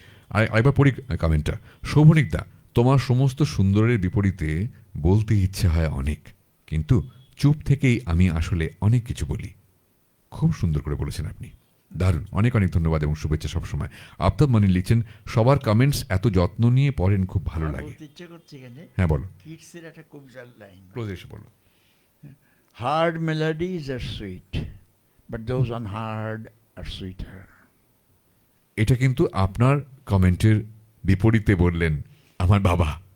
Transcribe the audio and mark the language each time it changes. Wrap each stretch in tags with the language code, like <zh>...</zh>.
<bn>আরেকবার পড়ি কমেন্টটা। শোভনিকদা তোমার সমস্ত সুন্দরের বিপরীতে বলতে ইচ্ছে হয় অনেক, কিন্তু চুপ থেকেই আমি আসলে অনেক কিছু বলি। খুব সুন্দর করে বলেছেন আপনি, দারুণ, অনেক অনেক ধন্যবাদ এবং শুভেচ্ছা সবসময়। আফতাব মানি লিখছেন সবার কমেন্টস এত যত্ন নিয়ে পড়েন, খুব ভালো লাগে। ইচ্ছে করছে এখানে, হ্যাঁ বলো, কিডসের একটা কবিতার লাইন। ক্লোজে এসে বলো।</bn> <en>Hard melodies are sweet, but those unhard are sweeter.</en> <bn>এটা কিন্তু আপনার কমেন্টের বিপরীতে বললেন আমার বাবা।</bn>